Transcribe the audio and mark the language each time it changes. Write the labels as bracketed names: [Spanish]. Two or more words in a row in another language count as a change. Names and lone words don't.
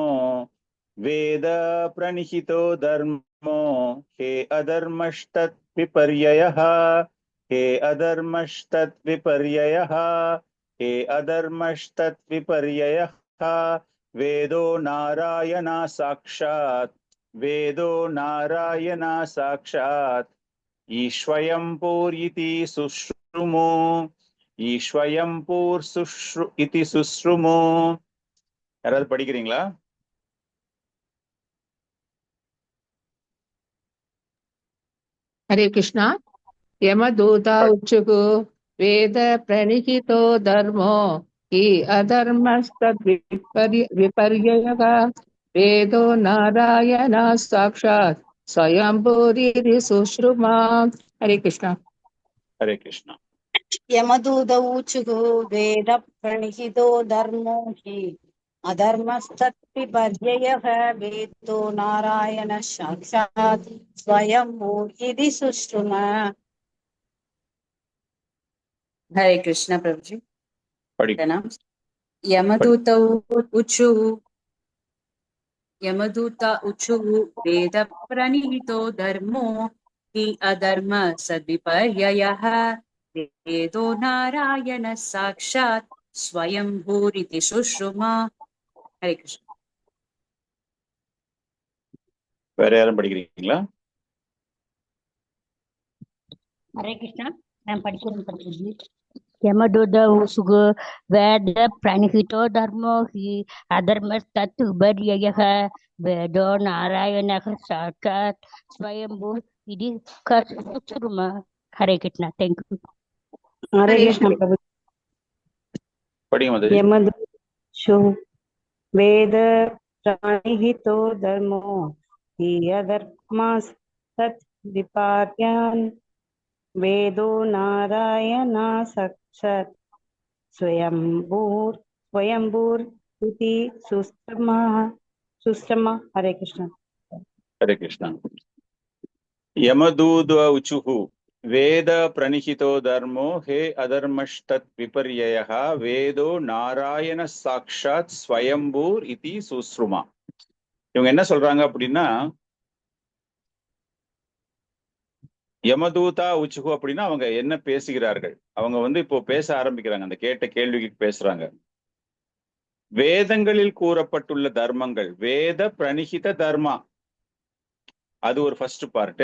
[Sanskrit] वेद प्रणिहितो धर्मो हे अधर्मष्टत् विपर्ययः हे अधर्मष्टत् विपर्ययः हे अधर्मष्टत् विपर्ययः वेदो नारायणा साक्षात् वेदो नारायणा साक्षात् ईस्वयम्भूर् इति सुश्रुमो ईस्वयम्भूर् इति सुश्रुमो. [Tamil] யாராவது படிக்கிறீங்களா? [Sanskrit] हरे कृष्णा। यमदूता उच्चुः वेद प्रणिहितो धर्मो हि अधर्मस्तद्विपर्ययः वेदो नारायणः साक्षात् स्वयंभूरिति सुश्रुमा। हरे कृष्णा। हरे कृष्णा। यमदूतौचुः वेद प्रणिहितो धर्मो हि अधर्मस्तत्विपर्ययः वेदो नारायण साक्षात् स्वयंभू इति सुश्रुमा। हरे कृष्ण प्रभु जी। यमदूता उचुः वेद प्रणिहितो धर्मो हि अधर्म सद्विपर्ययः वेदो नारायण साक्षात् स्वयंभूरिति सुश्रुमा। हरे कृष्ण। [Tamil] வேற யாரும் படிக்கிறீங்களா? [Sanskrit] हरे कृष्णा। [Tamil] मैं படிக்கிறேன். [Sanskrit] यमदूता उचुः वेद प्रणिहितो धर्मो हि अधर्मस्तत् विपर्ययः वेदो नारायणः साक्षात् स्वयंभू इति सुश्रुमा। हरे कृष्णा। [English] thank you. [Sanskrit] हरे कृष्ण प्रभु। [Tamil] படிங்க மதுரை. [Sanskrit] यमदूतौचुः वेद प्रणिहितो धर्मो हि अधर्मस्तत् विपर्ययः वेदो नारायणा साक्षात् स्वयंभूर इति सुश्रमा। हरे कृष्ण। हरे कृष्णा। यमदूत उचुः वेद प्रणिहितो धर्मो हे अधर्मष्टत् विपर्ययः वेदो नारायण साक्षात् स्वयंभूर इति सुश्रुमा. [Tamil] இவங்க என்ன சொல்றாங்க அப்படின்னா, யமதூதா உச்சுகு அப்படின்னா அவங்க என்ன பேசுகிறார்கள், அவங்க வந்து இப்போ பேச ஆரம்பிக்கிறாங்க, அந்த கேட்ட கேள்விக்கு பேசுறாங்க. வேதங்களில் கூறப்பட்டுள்ள தர்மங்கள், [Sanskrit] वेद प्रणिहित धर्मा, [Tamil] அது ஒரு [English] first part.